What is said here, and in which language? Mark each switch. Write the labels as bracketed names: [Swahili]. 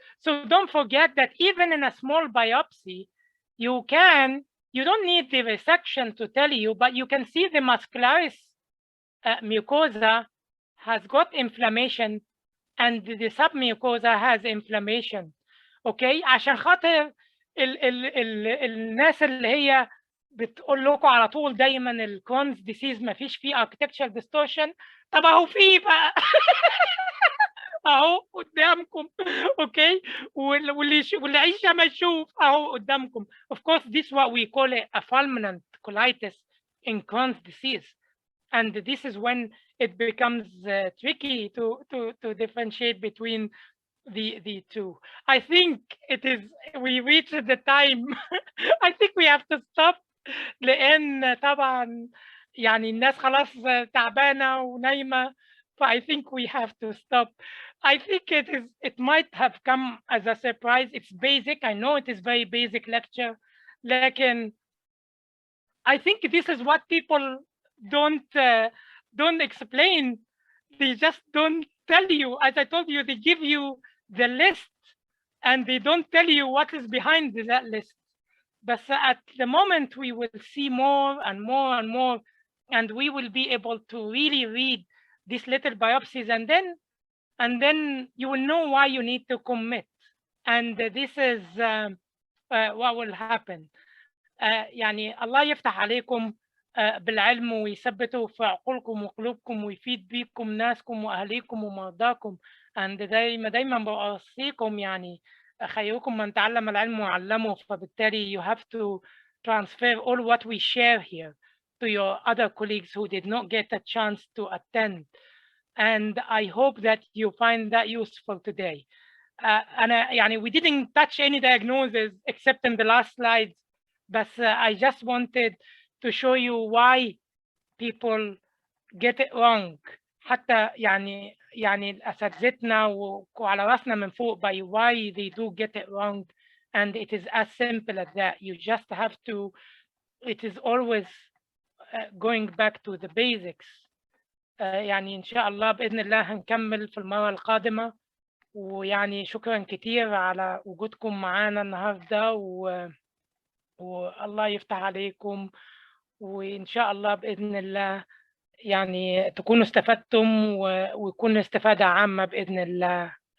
[English] So don't forget that even in a small biopsy, you don't need the resection to tell you, but you can see the muscularis mucosa has got inflammation and the submucosa has inflammation. [Arabic] Okay, عشان خاطر الناس اللي هي بتقول لكم على طول دايما الكرونز ديسيز ما فيش فيه architectural distortion. طب اهو فيه بقى. اهو قدامكم. اوكي، واللي عايش ما يشوف اهو قدامكم. [English] Of course, this is what we call a fulminant colitis in Crohn's disease, and this is when it becomes tricky to differentiate between the two. I think we reached the time. I think we have to stop [Arabic] لأن طبعا يعني الناس خلاص تعبانة ونايمة. [English] So I think we have to stop. I think it might have come as a surprise. It's basic. I know it is very basic lecture. [Arabic] لكن [English] I think this is what people don't explain. They just don't tell you. As I told you, they give you the list and they don't tell you what is behind that list. But at the moment, we will see more and more and more, and we will be able to really read these little biopsies, and then you will know why you need to commit. And this is what will happen. [Arabic] يعني الله يفتح عليكم بالعلم ويثبته في عقولكم وقلوبكم ويفيد بيكم ناسكم واهليكم ومرضاكم. and دايما بوصيكم يعني خيركم من تعلم العلم وعلمه. فبالتالي [English] you have to transfer all what we share here to your other colleagues who did not get a chance to attend, and I hope that you find that useful today. And [Arabic] يعني [English] we didn't touch any diagnosis except in the last slides, but I just wanted to show you why people get it wrong. [Arabic] حتى يعني أساتذتنا وعلى راسنا من فوق [English] by why they do get it wrong, and it is as simple as that. You just have to, it is always going back to the basics. [Arabic] يعني إن شاء الله بإذن الله هنكمل في المرة القادمة. ويعني شكرا كتير على وجودكم معانا النهارده والله يفتح عليكم، وإن شاء الله بإذن الله يعني تكونوا استفدتم ويكون استفادة عامة بإذن الله.